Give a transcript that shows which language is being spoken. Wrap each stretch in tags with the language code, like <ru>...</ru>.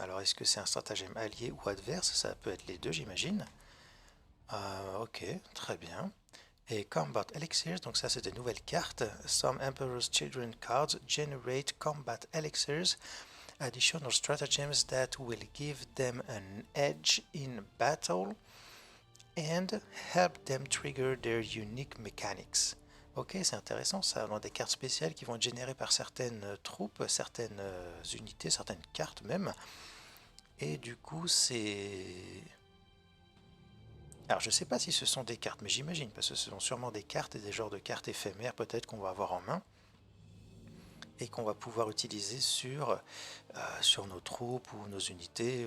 <fr>Alors est-ce que c'est un stratagème allié ou adverse? Ça peut être les deux j'imagine. Ok, très bien. Et Combat Elixirs, donc ça c'est des nouvelles cartes.</fr> <en>Some Emperor's Children cards generate Combat Elixirs, additional stratagems that will give them an edge in battle and help them trigger their unique mechanics.</en> <fr>Ok, c'est intéressant ça. On a des cartes spéciales qui vont être générées par certaines troupes, certaines unités, certaines cartes même. Et du coup, c'est... Alors, je sais pas si ce sont des cartes, mais j'imagine, parce que ce sont sûrement des cartes et des genres de cartes éphémères peut-être qu'on va avoir en main et qu'on va pouvoir utiliser sur nos troupes ou nos unités.</fr>